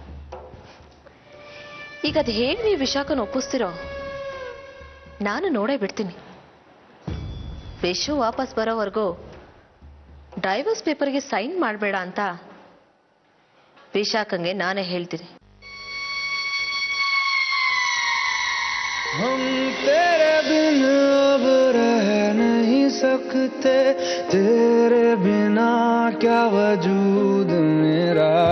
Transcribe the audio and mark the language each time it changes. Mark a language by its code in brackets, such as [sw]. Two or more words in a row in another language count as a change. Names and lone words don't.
[kn] ಈಗ ಅದು ಹೇಗೆ ನೀವು ವಿಶಾಖನ ಒಪ್ಪಿಸ್ತಿರೋ ನಾನು ನೋಡೇ ಬಿಡ್ತೀನಿ. ವಿಶು ವಾಪಸ್ ಬರೋವರೆಗೂ [en] divorce paper [kn] ಸೈನ್ ಮಾಡಬೇಡ ಅಂತ ವಿಶಾಖಂಗೆ ನಾನೇ ಹೇಳ್ತೀನಿ. [hi] हम तेरे बिन अब रह नहीं सकते, तेरे बिना क्या वजूद मेरा.